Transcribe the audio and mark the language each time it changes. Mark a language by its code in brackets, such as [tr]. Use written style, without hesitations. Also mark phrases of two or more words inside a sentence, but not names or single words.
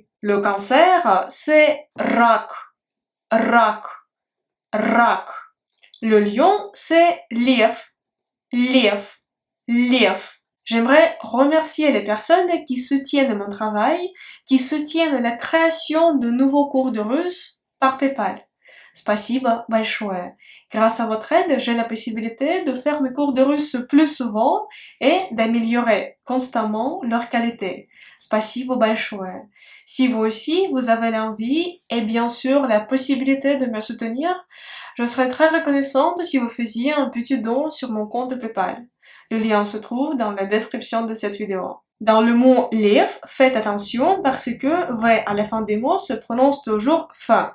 [fr] Le cancer, c'est [ru] Рак, Рак, Рак. [fr] Le lion, c'est [ru] Лев, Лев, Лев. [fr] J'aimerais remercier les personnes qui soutiennent mon travail, qui soutiennent la création de nouveaux cours de russe par PayPal. [ru] Спасибо большое. [fr] Grâce à votre aide, j'ai la possibilité de faire mes cours de russe plus souvent et d'améliorer constamment leur qualité. [ru] Спасибо большое. [fr] Si vous aussi, vous avez l'envie et bien sûr la possibilité de me soutenir, je serais très reconnaissante si vous faisiez un petit don sur mon compte PayPal. Le lien se trouve dans la description de cette vidéo. Dans le mot lev, faites attention parce que V à la fin des mots se prononce toujours fin.